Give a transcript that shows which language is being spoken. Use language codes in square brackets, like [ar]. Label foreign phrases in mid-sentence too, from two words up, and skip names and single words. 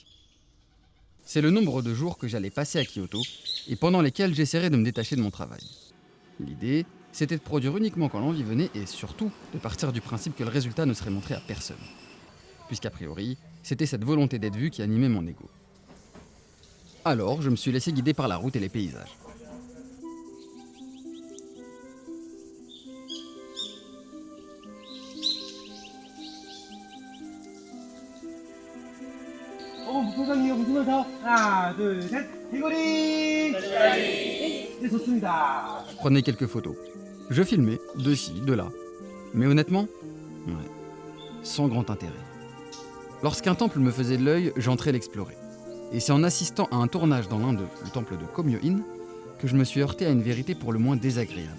[fr] C'est le nombre de jours que j'allais passer à Kyoto et pendant lesquels j'essaierais de me détacher de mon travail. L'idée, c'était de produire uniquement quand l'envie venait et surtout de partir du principe que le résultat ne serait montré à personne. Puisqu'a priori, c'était cette volonté d'être vu qui animait mon ego. Alors, je me suis laissé guider par la route et les paysages. [ko] 부장님 웃으면서 하나 둘셋 귀걸이 네 좋습니다. [fr] Je prenais quelques photos. Je filmais, de ci, de là. Mais honnêtement, ouais, sans grand intérêt. Lorsqu'un temple me faisait de l'œil, j'entrais l'explorer. Et c'est en assistant à un tournage dans l'un d'eux, le temple de Komyo-in, que je me suis heurté à une vérité pour le moins désagréable.